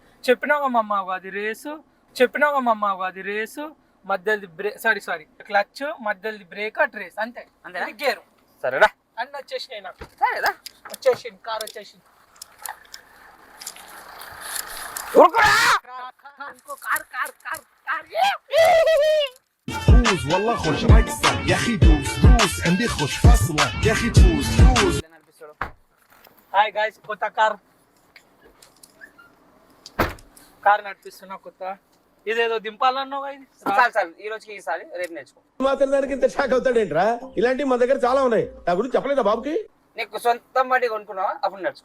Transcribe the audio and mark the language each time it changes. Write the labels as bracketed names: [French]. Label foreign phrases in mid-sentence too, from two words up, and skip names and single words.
[Telugu] చెప్పినావు మమ్మ అది రేసు, చెప్పినావు మమ్మ అది రేసు, మధ్యది బ్రేక్, [English] sorry clutch, [Telugu] మధ్యది బ్రేక్, [English] at race, [Telugu] అంతే. అంతేనా? గేరు సరేరా అన్నీ వచ్చేసినాయి నాకు. సరేరా వచ్చేసింది కార్ వచ్చేసింది. ఊరుకోరా ఇంకో కార్ కార్ కార్ కార్ [Arabic] فوز والله خوش رقصة يا اخي دوس دوس عندي خوش فصلة يا اخي فوز فوز. [Telugu] నడిపిస్తాడు. [English] hi guys, [Telugu] కొత్త కార్ నడిపిస్తున్నా కొత్త. ఇదేదో దింపాలన్నావు ఇది. చాలు ఈ రోజుకి ఈసారి రేపు నేర్చుకో. మాత్రం దానికి ఇంత షాక్ అవుతాడేంట్రా? ఇలాంటివి మా దగ్గర చాలా ఉన్నాయి. నా గురించి చెప్పలేదా బాబుకి? నీకు సొంతం బట్టి కొనుక్కున్నావా అప్పుడు నేర్చుకో.